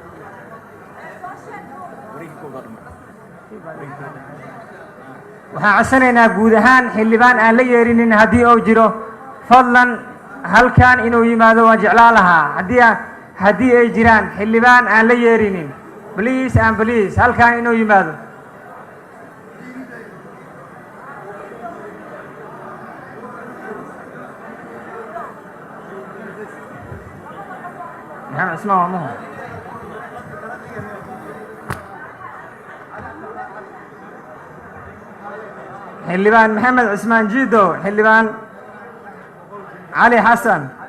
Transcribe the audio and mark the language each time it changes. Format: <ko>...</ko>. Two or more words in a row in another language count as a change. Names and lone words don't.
<so>waxaan codsanaynaa guud ahaan xildhibaan aan la yeerinin haddii uu jiro fadlan halkan inuu yimaado waan jeclaan lahaa haddii ay jiraan xildhibaan aan la yeerinin</so> <en>please and please</en> <so>halkan inuu yimaado maxamed cismaan waa muhu xildhibaan maxamed cismaan jiido xildhibaan علي حسن</so>